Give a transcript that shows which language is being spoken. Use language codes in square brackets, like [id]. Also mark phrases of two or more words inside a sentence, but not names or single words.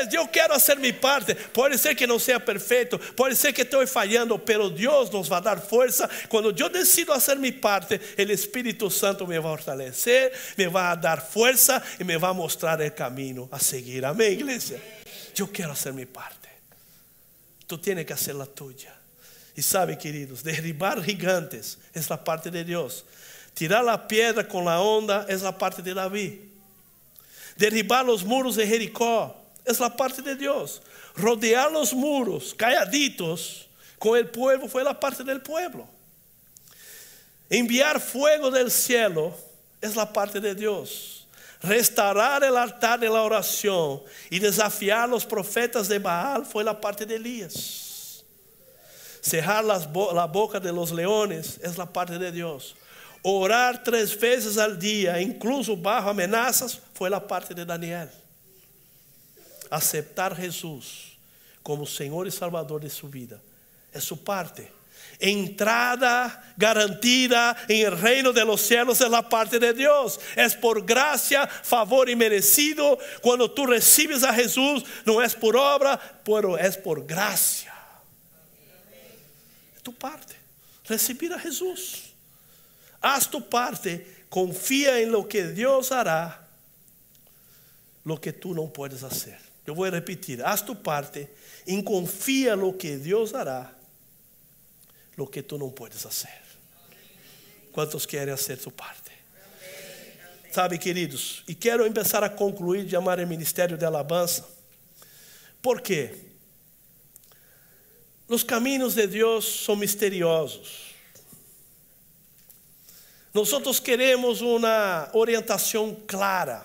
[pt] Eu quero fazer minha parte. Pode ser que não seja perfeito, pode ser que estou falhando, mas Deus nos vai dar força. Quando eu decido fazer minha parte, o Espírito Santo me vai fortalecer, me vai dar força e me vai mostrar o caminho a seguir. Amém, igreja? Eu quero fazer minha parte. [es] Tu tienes que hacer la tuya. [pt] E sabe, queridos, derribar gigantes é a parte de Deus. Tirar a pedra com a onda é a parte de Davi. Derribar os muros de Jericó é a parte de Deus. Rodear os muros calladitos com o pueblo foi a parte [es] del pueblo. [pt] Enviar [es] fuego del cielo [pt] é a parte de Deus. Restaurar o altar [es] de la [pt] oração e desafiar os profetas de Baal foi a parte de Elías. [es] Cerrar la boca de los leones [pt] é a parte de Deus. Orar 3 vezes [es] al dia, incluso bajo amenazas, [pt] foi a parte de Daniel. Aceptar Jesus como Senhor e Salvador de sua vida é sua parte. Entrada garantida em [es] el reino de los cielos [pt] é a parte de Deus. É por graça, favor e merecido. Quando [es] tu recibes [pt] a Jesus, não é por obra, pero é por graça. É tu parte. Recibir a Jesus. [es] Haz tu parte, [pt] confia em [es] lo que Deus hará, lo que tu não puedes hacer. [pt] Eu vou repetir, [es] haz tu parte, [pt] e confia [es] lo que Deus hará, lo que tu não puedes hacer. [pt] Quantos querem fazer sua parte? Sabe, queridos, e quero começar a concluir, chamar o ministério de alabança. Por quê? Os caminhos de Deus são misteriosos. Nós queremos uma orientação clara.